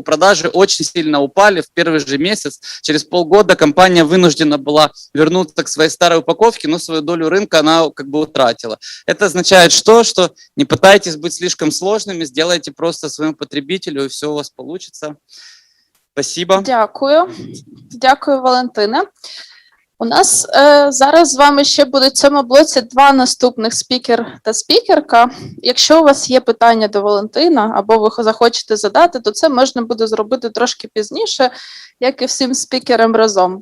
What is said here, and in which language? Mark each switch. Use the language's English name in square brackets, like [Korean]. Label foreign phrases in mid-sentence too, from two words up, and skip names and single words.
[Russian] Продажи очень сильно упали в первый же месяц. Через полгода компания вынуждена была вернуться к своей старой упаковке, но свою долю рынка она как бы утратила. Это означает что не пытайтесь быть слишком сложными, сделайте просто своему потребителю, и все у вас получится. Спасибо. [Ukrainian] Дякую. Дякую, Валентине. У нас зараз з вами ще будуть в цьому блоці два наступних спікер та спікерка. Якщо у вас є питання до Валентина або ви захочете задати, то це можна буде зробити трошки пізніше, як і всім спікерам разом.